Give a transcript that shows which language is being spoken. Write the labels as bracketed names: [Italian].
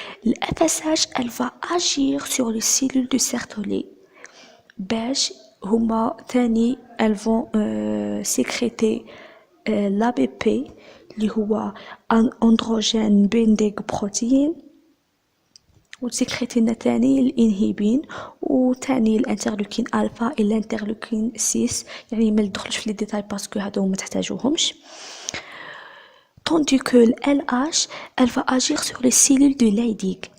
[French] Le FSH elle va agir sur les cellules du Sertoli [Arabic] باش هما ثاني [French] elles vont sécréter l'ABP [Arabic] اللي هو [English] androgen binding protein، [Arabic] وتسكريتي لنا تاني الانهبين وتاني الانترلوكين الفا [French] et الانترلوكين 6. [Arabic] يعني ما ندخلش في لي ديتاي باسكو هادو ما تحتاجوهمش. [French] tandis que le LH elle va agir sur les cellules de Leydig.